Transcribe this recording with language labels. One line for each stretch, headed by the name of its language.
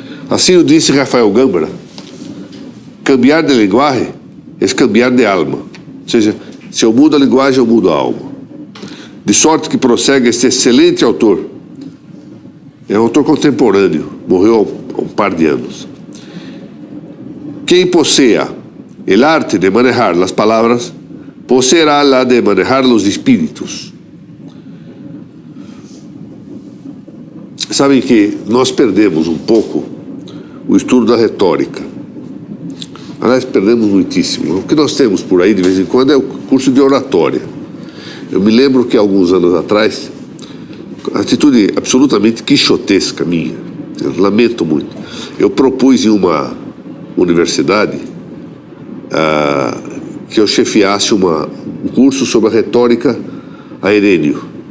Portuguese: Assim o disse Rafael Gâmbara:
Spanish: cambiar de linguagem é cambiar de alma.
Portuguese: Ou seja, se eu mudo a linguagem, eu mudo a alma. De sorte que prossegue este excelente autor. É um autor contemporâneo, morreu há um par de anos.
Spanish: Quem possea el arte de manejar las palabras, poseerá la de manejar los espíritos.
Portuguese: Sabem que nós perdemos um pouco o estudo da retórica. Aliás, perdemos muitíssimo. O que nós temos por aí de vez em quando é o curso de oratória. Eu me lembro que alguns anos atrás, atitude absolutamente quixotesca minha, eu lamento muito, eu propus em uma universidade que eu chefiasse um curso sobre a retórica a Herênio.